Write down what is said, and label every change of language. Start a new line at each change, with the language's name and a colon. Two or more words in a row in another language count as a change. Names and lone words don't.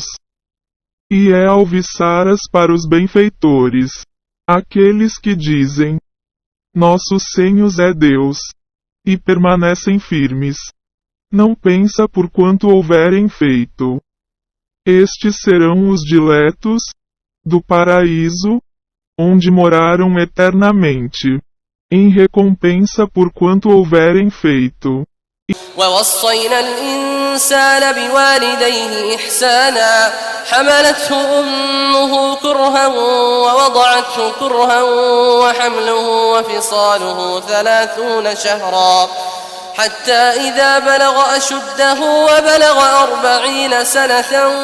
Portuguese: E é alviçaras para os benfeitores, aqueles que dizem: nosso Senhor é Deus, e permanecem firmes. Não pensa por quanto houverem feito. Estes serão os diletos do paraíso, onde moraram eternamente, em recompensa por quanto houverem feito.
Arabic: ووصينا الإنسان بوالديه إحسانا حملته أمه كرها ووضعته كرها وحمله وفصاله 30 شهرا حتى إذا بلغ أشده وبلغ 40 سنة